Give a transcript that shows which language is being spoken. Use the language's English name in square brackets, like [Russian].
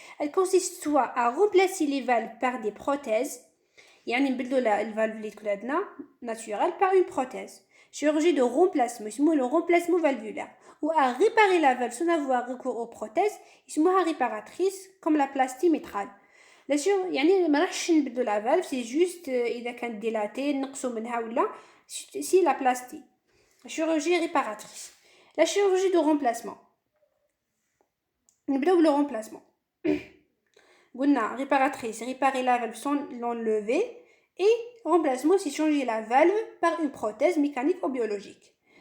[French] Elle consiste soit à remplacer les valves par des prothèses [Arabic] يعني نبدلوا الفالف اللي تكون عندنا [French] naturelle par une prothèse. Chirurgie de remplacement, [Arabic] يسموه [French] le remplacement valvulaire. Ou à réparer la valve sans avoir recours aux prothèses, [Arabic] يسموها [French] réparatrice comme la plastie mitrale. [Arabic] يعني ما راحش نبدلوا [French] la valve, c'est juste [Arabic] إذا كانت dilatée نقصوا منها ولا [French] si la plastie. La chirurgie réparatrice. La chirurgie de remplacement. [Arabic] نبداو [French] le remplacement. [Arabic] قلنا [French] réparatrice, réparer la valve sans l'enlever. Et remplacement, c'est changer la valve par une prothèse mécanique ou biologique.